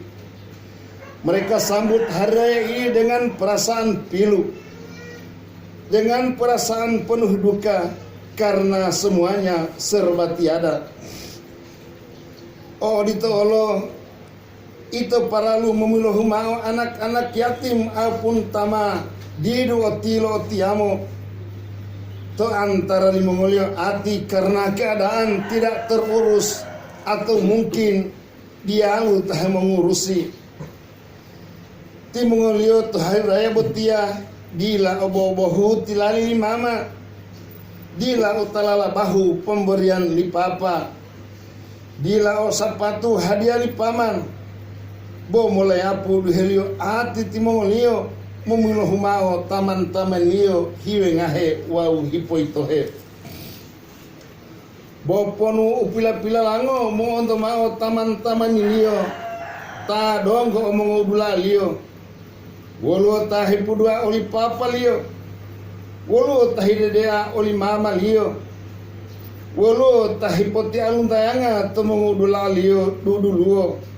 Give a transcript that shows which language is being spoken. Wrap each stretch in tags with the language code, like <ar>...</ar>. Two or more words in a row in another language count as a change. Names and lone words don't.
<id>Mereka sambut hari raya ini dengan perasaan pilu, dengan perasaan penuh duka, karena semuanya serba tiada.</id> <gor>Oh ditolo itu paralu memiluh mau</gor> <id>anak-anak yatim</id> <gor>apun tama didu otilo otiamo. To antara limongolio ati</gor> <id>karena keadaan tidak terurus, atau mungkin dia lu tah mengurusi.</id> <gor>Timongolio to</gor> <id>hari raya</id> <gor>betia dila obo-obohu tilali mama, dila utalala bahu pemberian li papa, dila o sapatu hadiah li paman. Bo mulai apu duhelio ati timongolio memiluh mau taman-taman liyo hiwe ngahe wau hipoitohe. Boponu upila-pila lango mo onto mau taman-taman liyo ta donggo omong ubula liyo. Wolo ta hipudua oli papa liyo. Wolo ta hidedea oli mama liyo. Wolo ta hipoti alun tayanga tomong udula liyo duduluo.</gor>